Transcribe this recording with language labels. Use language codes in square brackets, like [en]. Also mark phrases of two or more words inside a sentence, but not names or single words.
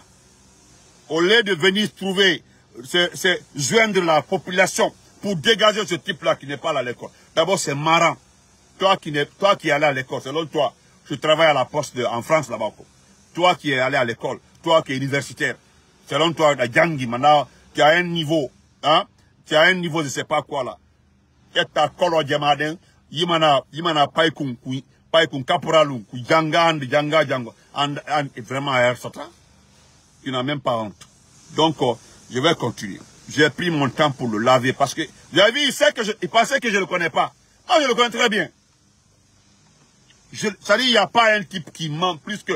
[fr] Au lieu de venir trouver, joindre la population pour dégager ce type-là qui n'est pas à l'école. D'abord, c'est marrant. Toi qui es allé à l'école, selon toi, je travaille à la poste en France là-bas. Toi qui es allé à l'école, toi qui es universitaire, selon toi, la Djangi, maintenant, tu as un niveau, hein, tu as un niveau, je sais pas quoi là. Et ta kolo diamaden, yimana paikun caporalun, janga, et vraiment à Air-Satan. Tu n'as même pas honte. Donc, je vais continuer. J'ai pris mon temps pour le laver parce que, vous avez vu, il pensait que je ne le connais pas. Moi, je le connais très bien. Ça dit, il n'y a pas un type qui ment plus que...